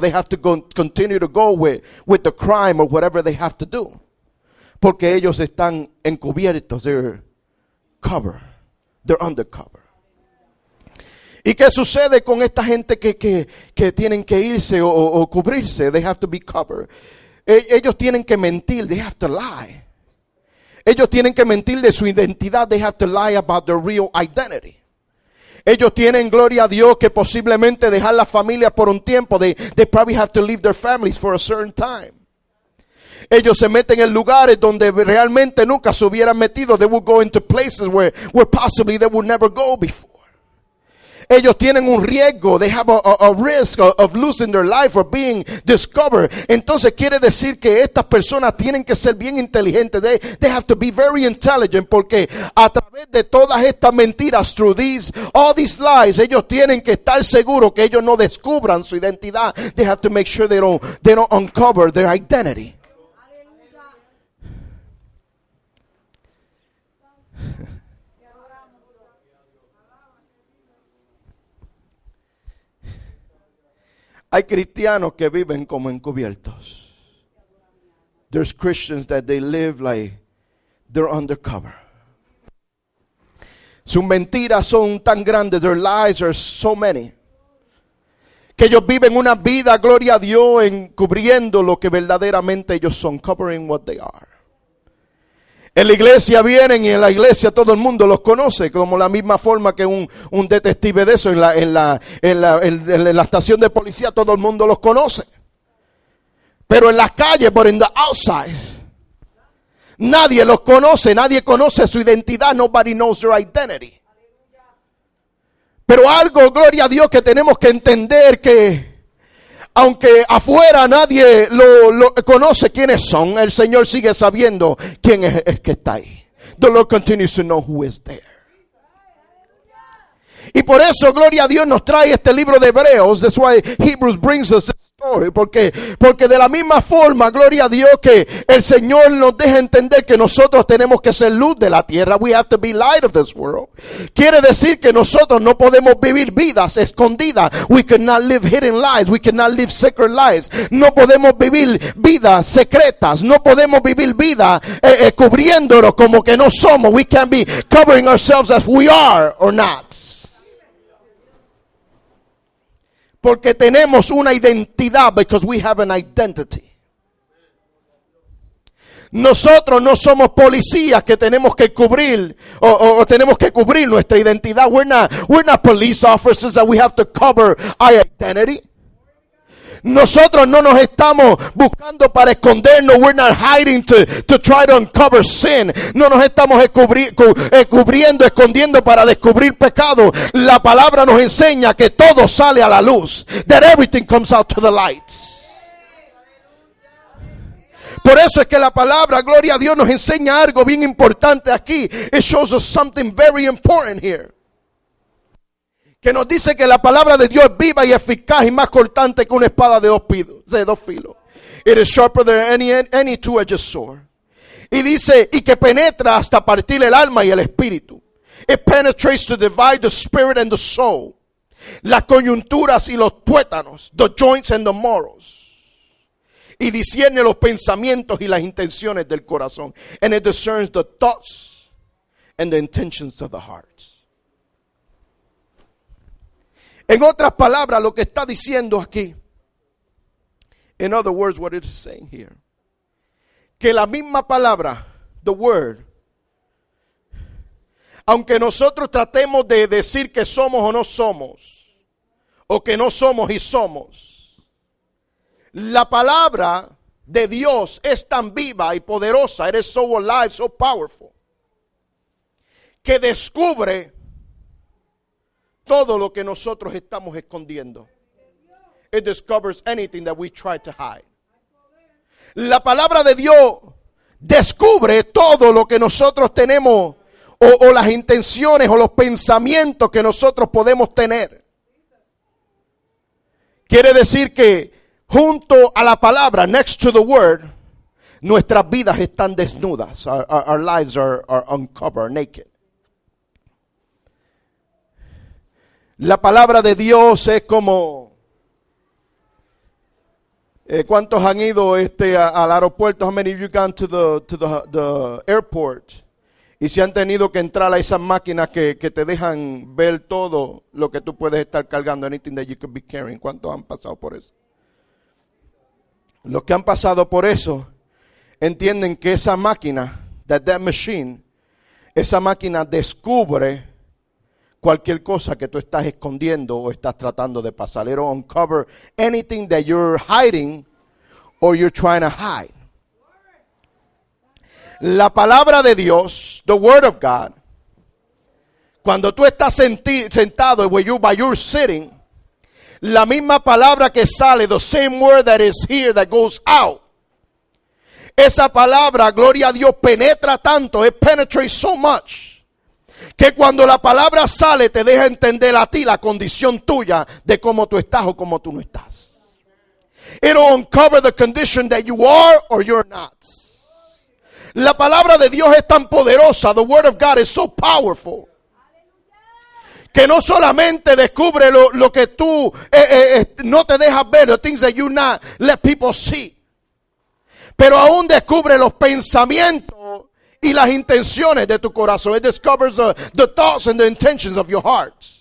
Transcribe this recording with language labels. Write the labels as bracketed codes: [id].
[en] They have to continue to go with the crime or whatever they have to do. [es] Porque ellos están encubiertos. [en] They're cover. They're undercover. [es] ¿Y qué sucede con esta gente que tienen que irse o cubrirse? [en] They have to be covered. [es] Ellos tienen que mentir. [en] They have to lie. [es] Ellos tienen que mentir de su identidad. [en] They have to lie about their real identity. [es] Ellos tienen, gloria a Dios, que posiblemente dejar la familia por un tiempo. [en] They probably have to leave their families for a certain time. [es] Ellos se meten en lugares donde realmente nunca se hubieran metido. [en] They will go into places where possibly they would never go before. [es] Ellos tienen un riesgo. [en] They have a risk of losing their life or being discovered. [es] Entonces quiere decir que estas personas tienen que ser bien inteligentes. [en] They have to be very intelligent, [es] porque a través de todas estas mentiras, [en] through all these lies, [es] ellos tienen que estar seguros que ellos no descubran su identidad. [en] They have to make sure they don't uncover their identity. [es] Hay cristianos que viven como encubiertos. [en] There's Christians that they live like they're undercover. [es] Sus mentiras son tan grandes, [en] their lies are so many, [es] que ellos viven una vida, gloria a Dios, encubriendo lo que verdaderamente ellos son, [en] covering what they are. [es] En la iglesia vienen y en la iglesia todo el mundo los conoce, como la misma forma que un detective de eso en la estación de policía todo el mundo los conoce. Pero en las calles, [en] but in the outside, [es] nadie los conoce, nadie conoce su identidad, [en] nobody knows their identity. [es] Pero algo, gloria a Dios, que tenemos que entender, que aunque afuera nadie lo conoce quiénes son, el Señor sigue sabiendo quién es el que está ahí. [en] The Lord continues to know who is there. [es] Y por eso, gloria a Dios, nos trae este libro de Hebreos. [en] That's why Hebrews brings us this story. [es] Porque de la misma forma, gloria a Dios, que el Señor nos deja entender que nosotros tenemos que ser luz de la tierra. [en] We have to be light of this world. [es] Quiere decir que nosotros no podemos vivir vidas escondidas. [en] We cannot live hidden lives. We cannot live secret lives. [es] No podemos vivir vidas secretas. No podemos vivir vidas cubriéndonos como que no somos. [en] We can't be covering ourselves as we are or not. [es] Porque tenemos una identidad, [en] because we have an identity. [es] Nosotros no somos policías que tenemos que cubrir o tenemos que cubrir nuestra identidad. [en] We're not police officers that we have to cover our identity. [es] Nosotros no nos estamos buscando para escondernos. [en] We're not hiding to try to uncover sin. [es] No nos estamos cubriendo, escondiendo para descubrir pecado. La palabra nos enseña que todo sale a la luz. [en] That everything comes out to the light. [es] Por eso es que la palabra, gloria a Dios, nos enseña algo bien importante aquí. [en] It shows us something very important here. [es] Que nos dice que la palabra de Dios es viva y eficaz y más cortante que una espada de dos filos. [en] It is sharper than any two-edged sword. [es] Y dice, y que penetra hasta partir el alma y el espíritu. [en] It penetrates to divide the spirit and the soul. [es] Las coyunturas y los tuétanos, [en] the joints and the marrows. [es] Y discierne los pensamientos y las intenciones del corazón. [en] And it discerns the thoughts and the intentions of the hearts. [es] En otras palabras, lo que está diciendo aquí, [en] in other words, what it is saying here, [es] que la misma palabra, [en] the word, [es] aunque nosotros tratemos de decir que somos o no somos, o que no somos y somos, la palabra de Dios es tan viva y poderosa, [en] it is so alive, so powerful, [es] que descubre todo lo que nosotros estamos escondiendo. [en] It discovers anything that we try to hide. [es] La palabra de Dios descubre todo lo que nosotros tenemos o las intenciones o los pensamientos que nosotros podemos tener. Quiere decir que junto a la palabra, [en] next to the word, [es] nuestras vidas están desnudas. [en] Our lives are uncovered, naked. [es] La palabra de Dios es como... ¿Cuántos han ido al aeropuerto? [en] How many of you gone to the airport? [es] Y si han tenido que entrar a esas máquinas que te dejan ver todo lo que tú puedes estar cargando, [en] anything that you could be carrying. [es] ¿Cuántos han pasado por eso? Los que han pasado por eso entienden que esa máquina, [en] that machine, [es] esa máquina descubre cualquier cosa que tú estás escondiendo o estás tratando de pasar. [en] It'll uncover anything that you're hiding or you're trying to hide. [es] La palabra de Dios, [en] the word of God, [es] cuando tú estás sentado, [en] while you're sitting, [es] la misma palabra que sale, [en] the same word that is here that goes out, [es] esa palabra, gloria a Dios, penetra tanto, [en] it penetrates so much, [es] que cuando la palabra sale te deja entender a ti la condición tuya de cómo tú estás o cómo tú no estás. [en] It'll uncover the condition that you are or you're not. [es] La palabra de Dios es tan poderosa, [en] the word of God is so powerful, [es] que no solamente descubre lo que tú no te dejas ver, [en] the things that you not let people see, [es] pero aún descubre los pensamientos y las intenciones de tu corazón. [en] It discovers the thoughts and the intentions of your heart.